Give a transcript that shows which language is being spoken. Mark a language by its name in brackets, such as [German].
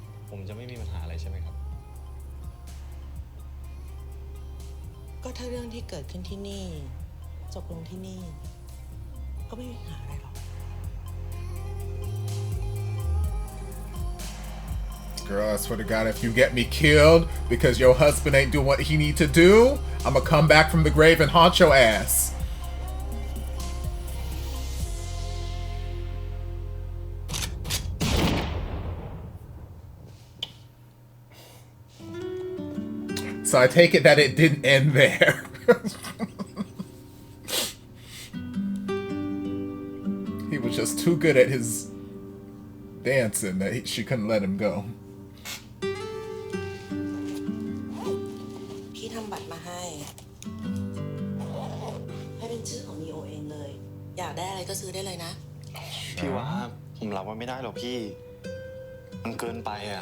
[Thai] ผมจะไม่มีปัญหาอะไรใช่ไหมครับ ก็ถ้าเรื่องที่เกิดขึ้นที่นี่ จบลงที่นี่ ก็ไม่มีปัญหาอะไรหรอก [English] Girl, I swear to God, if you get me killed because your husband ain't doing what he need to do, I'ma come back from the grave and haunt your ass. So I take it that it didn't end there. He was just too good at his dancing that she couldn't let him go. [Thai] พี่ทำบัตรมาให้เป็นชื่อของนีโอเองเลย อยากได้อะไรก็ซื้อได้เลยนะ พี่ว่าผมรับว่าไม่ได้หรอกพี่มันเกินไปอ่ะ